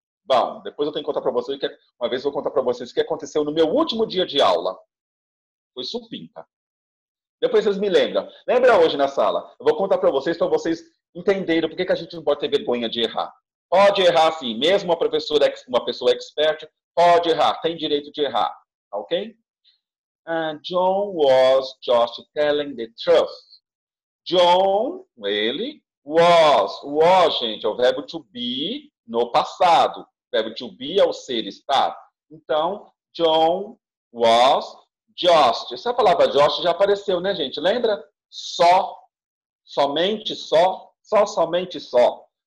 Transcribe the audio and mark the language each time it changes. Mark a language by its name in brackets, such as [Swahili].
[Portuguese] Bom, depois eu tenho que contar para vocês, uma vez eu vou contar para vocês o que aconteceu no meu último dia de aula. Foi supimpa. Depois vocês me lembram. Lembra hoje na sala? Eu vou contar para vocês entenderem por que a gente não pode ter vergonha de errar. Pode errar sim, mesmo uma pessoa expert, pode errar, tem direito de errar. Ok? [English] John was just telling the truth. [Portuguese] John, ele, was, gente, é o verbo to be no passado. O verbo to be é o ser, estar. Então, [English] John was just. [Portuguese] Essa palavra just já apareceu, né, gente? Lembra? Só, somente só, somente só.